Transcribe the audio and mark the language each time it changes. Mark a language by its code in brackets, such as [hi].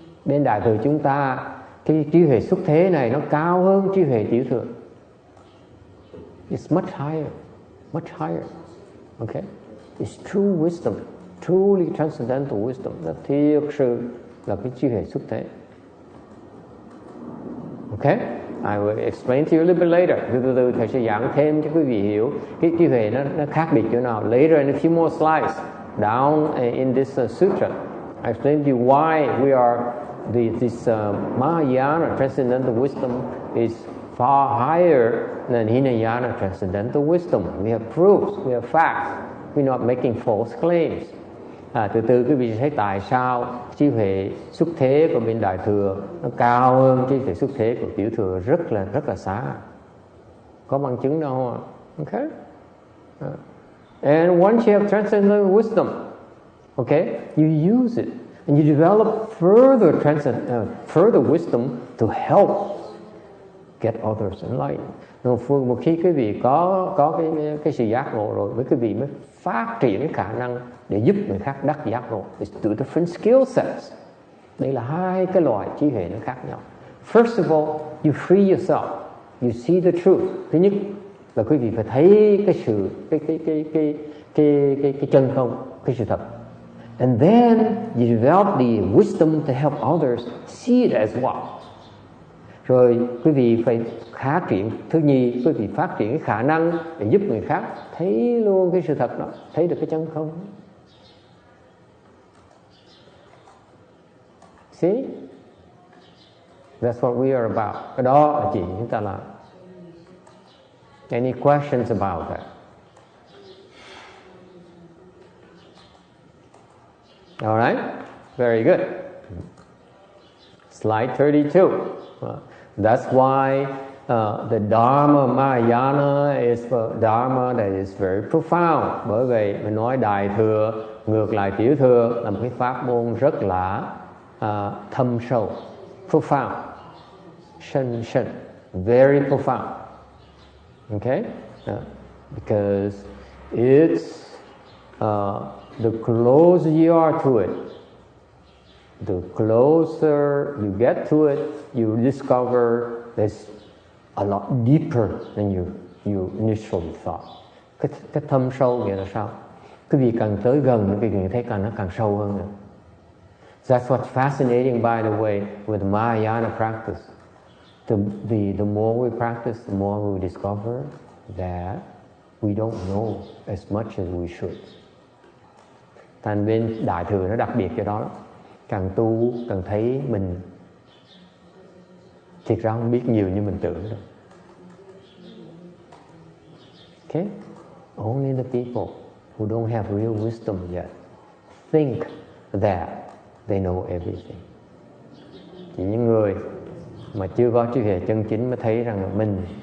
[vi] Bên đại thừa chúng ta, cái trí huệ xuất thế này nó cao hơn trí huệ tiểu thừa. [en] It's much higher, much higher. Okay, it's true wisdom, truly transcendental wisdom. [vi] Nó thiệt sự là cái trí huệ xuất thế. [en] Okay, I will explain to you a little bit later. [vi] Từ từ thầy sẽ giảng thêm cho quý vị hiểu cái trí huệ nó khác biệt chỗ nào. [en] Later in a few more slides down in this sutra, I explain to you why we are this Mahayana transcendental wisdom is far higher than Hinayana transcendental wisdom. We have proofs, we have facts. We're not making false claims. [vi] Từ từ quý vị sẽ thấy tại sao trí huệ xuất thế của bên đại thừa nó cao hơn trí huệ xuất thế của tiểu thừa rất là xa. Có bằng chứng đâu không ạ? Okay. [en] And once you have transcendental wisdom, okay, you use it and you develop further wisdom to help get others enlightened. [vi] Một khi quý vị có cái sự giác ngộ rồi, với quý vị mới phát triển cái khả năng để giúp người khác đắc giác ngộ. [en] It's two different skill sets. [vi] Đây là hai cái loại trí huệ nó khác nhau. [en] First of all, you free yourself. You see the truth. [vi] Thứ nhất là quý vị phải thấy cái sự cái chân không, cái sự thật. [en] And then you develop the wisdom to help others see it as well. [vi] Rồi quý vị phải phát triển, thứ nhì, quý vị phát triển cái khả năng để giúp người khác thấy luôn cái sự thật đó, thấy được cái chân không. [en] See? That's what we are about. [vi] Cái đó là chuyện chúng ta làm. [en] Any questions about that? All right, very good. Slide 32. That's why the Dharma Mahayana is a Dharma that is very profound. [vi] Bởi vậy mình nói đại thừa ngược lại tiểu thừa là một cái pháp môn rất là thâm sâu, [en] profound, [vi] sân, [en] very profound. Okay, because it's the closer you are to it, the closer you get to it, you discover there's a lot deeper than you initially thought. [vi] Cái thâm sâu nghĩa là sao? Quý vị càng tới gần quý vị thấy nó càng sâu hơn nữa. [en] That's what's fascinating, by the way, with Mahayana practice. The more we practice, the more we discover that we don't know as much as we should. [vi] Thành bên đại thừa nó đặc biệt cho đó. Càng tu càng thấy mình thiệt ra không biết nhiều như mình tưởng đâu. Okay? [en] Only the people who don't have real wisdom yet think that they know everything. [vi] Chỉ những người mà chưa có trí huệ chân chính mới thấy rằng mình